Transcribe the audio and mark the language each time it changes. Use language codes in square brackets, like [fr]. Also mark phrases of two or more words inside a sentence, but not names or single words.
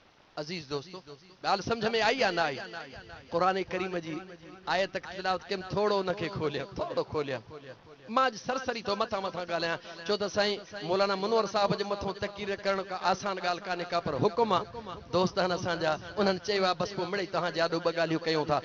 [sd] अजीज दोस्तों, ॻाल्हि समझ में आई या ना आई? क़ुरान करीम जी आयत तिलावत कयमि, थोरो उनखे खोलिया, थोरो खोलिया। मां अॼु सरसरी तो मथां ॻाल्हायां, छो त साईं मौलाना मुनवर साहब जे मथां तकीर करण का आसान ॻाल्हि कान्हे का, पर हुकुम आहे दोस्त आहिनि असांजा, उन्हनि चयो आहे बसि पोइ मिड़ई तव्हां जाॾो ॿ ॻाल्हियूं कयूं था।